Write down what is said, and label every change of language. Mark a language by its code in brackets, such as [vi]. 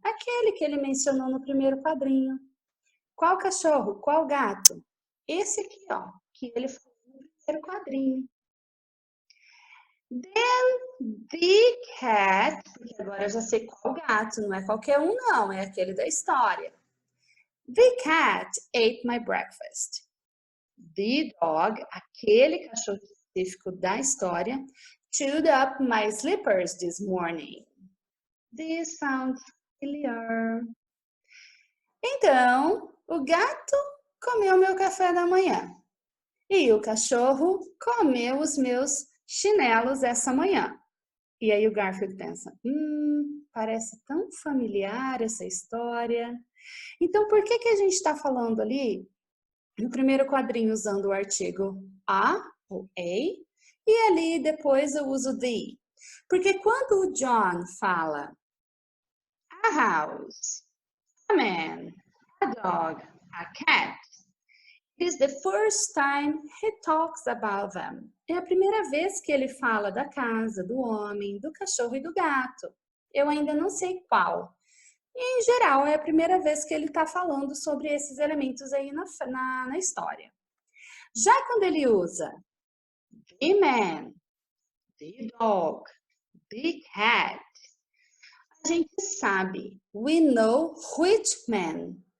[pt] Aquele que ele mencionou no primeiro quadrinho. Qual cachorro? Qual gato? Esse aqui, ó, que ele falou no primeiro quadrinho. [en] Then the cat, [pt] porque agora eu já sei qual gato, não é qualquer um não, é aquele da história. [en] The cat ate my breakfast. The dog, [pt] aquele cachorro específico da história, [en] chewed up my slippers this morning. This sounds familiar. [pt] Então, o gato comeu meu café da manhã. E o cachorro comeu os meus chinelos essa manhã. E aí o Garfield pensa, parece tão familiar essa história. Então, por que a gente está falando ali no primeiro quadrinho usando o artigo a, ou a, e ali depois eu uso the? Porque quando o John fala [en] a house, a man, a dog, a cat, it is the first time he talks about them. [pt] É a primeira vez que ele fala da casa, do homem, do cachorro e do gato. Eu ainda não sei qual. E, em geral, é a primeira vez que ele está falando sobre esses elementos aí na história. Já quando ele usa [en] the man, the dog, the cat, [pt] a gente sabe, [en] we know which man.